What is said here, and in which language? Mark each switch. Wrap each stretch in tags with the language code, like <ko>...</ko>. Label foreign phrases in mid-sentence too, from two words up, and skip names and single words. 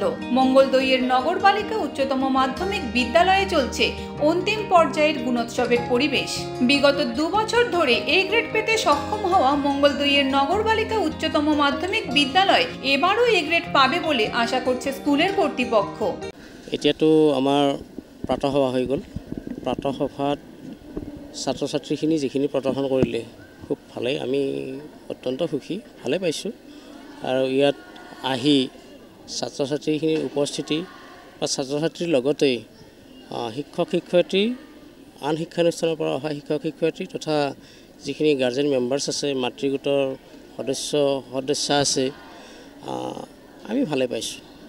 <bn>মঙ্গলদৈয়ের নগর বালিকা উচ্চতম মাধ্যমিক বিদ্যালয়ে চলছে অন্তিম পর্যায়ের গুণোৎসবের পরিবেশ। বিগত 2 বছর ধরে এ গ্রেড পেতে সক্ষম হওয়া মঙ্গলদৈয়ের নগর বালিকা উচ্চতম মাধ্যমিক বিদ্যালয় এবারও এ গ্রেড পাবে বলে আশা করছে স্কুলের কর্তৃপক্ষ।</bn> <as>এতিয়াতো আমাৰ প্ৰাতঃসভা হৈ গ'ল। প্ৰাতঃসভাত ছাত্ৰ ছাত্ৰীখিনি যিখিনি প্ৰদৰ্শন কৰিলে খুব ভালেই, আমি অত্যন্ত সুখী, ভালে পাইছোঁ। আৰু ইয়াত আহি ছাত্ৰ ছাত্ৰীখিনিৰ উপস্থিতি বা ছাত্ৰ ছাত্ৰীৰ লগতে শিক্ষক শিক্ষয়িত্ৰী, আন শিক্ষানুষ্ঠানৰ পৰা অহা শিক্ষক শিক্ষয়িত্ৰী তথা যিখিনি</as> <en>guardian members</en> <as>আছে, মাতৃগোটৰ সদস্য আছে, আমি ভালে পাইছোঁ।</as>